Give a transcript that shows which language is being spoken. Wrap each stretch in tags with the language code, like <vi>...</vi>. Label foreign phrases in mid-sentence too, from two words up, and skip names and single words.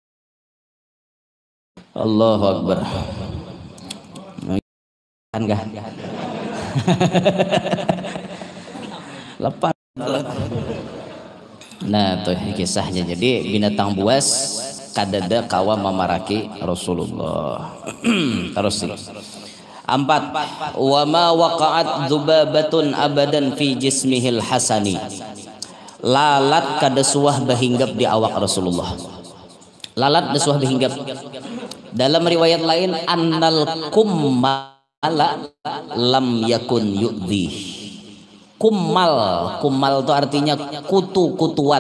<ar>الله أكبر.</ar> <bjn>Kan gak? Lepas. Nah tuh kisahnya. Jadi binatang buas kadada kawa memaraki Rasulullah. Terus sih. 4.</bjn> <ar>وما وقعت ذبابة أبدا في جسمه الحسن.</ar> <bjn>Lalat kada suah bahinggap di awak Rasulullah. Lalat dasuah bahinggap. Dalam riwayat lain</bjn> <ar>أن القمل لم يكن يؤذي.</ar> <bjn>Kumal itu artinya kutu-kutuan.</bjn>